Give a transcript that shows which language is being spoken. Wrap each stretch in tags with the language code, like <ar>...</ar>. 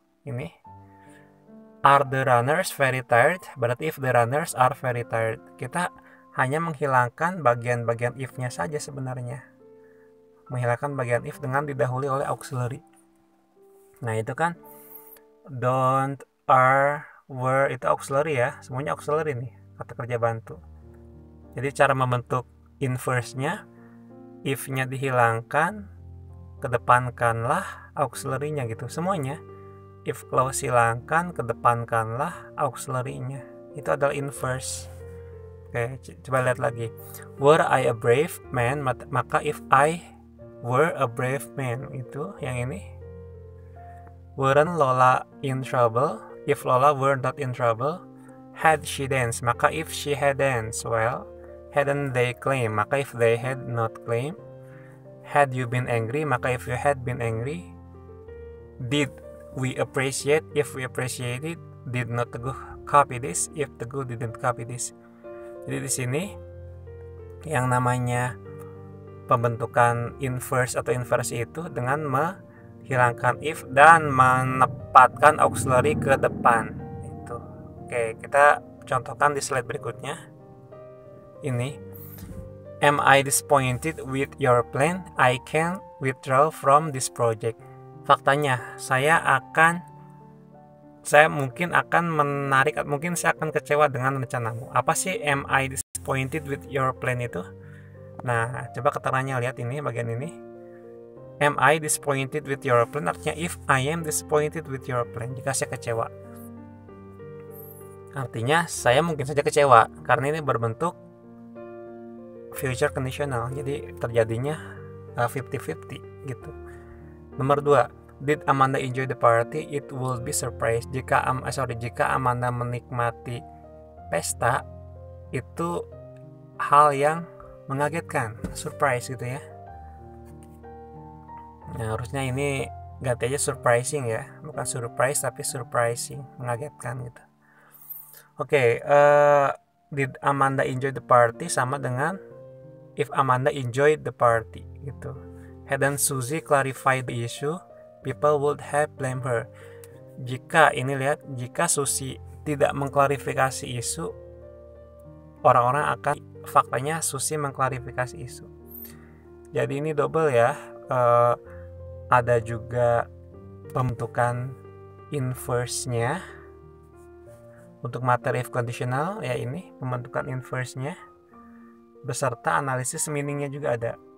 <en>Ini are the runners very tired,</en> <id>berarti</id> <en>if the runners are very tired.</en> <id>Kita hanya menghilangkan bagian-bagian if-nya saja sebenarnya. Menghilangkan bagian if dengan didahului oleh auxiliary. Nah, itu kan don't, are, were itu auxiliary ya. Semuanya auxiliary nih, kata kerja bantu. Jadi cara membentuk inverse-nya, if-nya dihilangkan, kedepankanlah auxiliary-nya gitu. Semuanya. If clause hilangkan, kedepankanlah auxiliary-nya. Itu adalah inverse. Oke, coba lihat lagi.</id> <en>Were I a brave man, maka if I were a brave man,</en> <id>itu yang ini.</id> <en>Weren't Lola in trouble, if Lola were not in trouble. Had she danced, maka if she had danced well. Hadn't they claimed, maka if they had not claimed. Had you been angry, maka if you had been angry. Did we appreciate, if we appreciated. Did not Teguh copy this, if Teguh didn't copy this.</en> <id>Jadi di sini yang namanya pembentukan inverse atau inversi itu dengan menghilangkan if dan menempatkan auxiliary ke depan. Itu. Oke, kita contohkan di slide berikutnya.</id> <en>Ini, am I disappointed with your plan? I can withdraw from this project.</en> <id>Faktanya, saya mungkin akan menarik, mungkin saya akan kecewa dengan rencanamu. Apa sih</id> <en>am I disappointed with your plan</en> <id>itu? Nah, coba keterangannya lihat ini, bagian ini.</id> <en>Am I disappointed with your plan? Artinya if I am disappointed with your plan,</en> <id>jika saya kecewa. Artinya saya mungkin saja kecewa, karena ini berbentuk future conditional. Jadi terjadinya 50-50 gitu. Nomor 2,</id> <en>did Amanda enjoy the party? It will be surprise.</en> <id>Jika Amanda menikmati pesta, itu hal yang mengagetkan, surprise gitu ya. Nah, harusnya ini ganti aja surprising ya, bukan surprise tapi surprising, mengagetkan gitu.</id> <en>Oke, did Amanda enjoy the party</en> <id>sama dengan</id> <en>if Amanda enjoyed the party gitu. Hadn't Suzy clarified the issue, people would have blamed her.</en> <id>Jika Suzy tidak mengklarifikasi isu, orang-orang akan faktanya Susi mengklarifikasi isu. Jadi ini double ya. Ada juga pembentukan inverse-nya untuk materi if conditional, ya ini pembentukan inverse-nya beserta analisis meaning-nya juga ada.</id>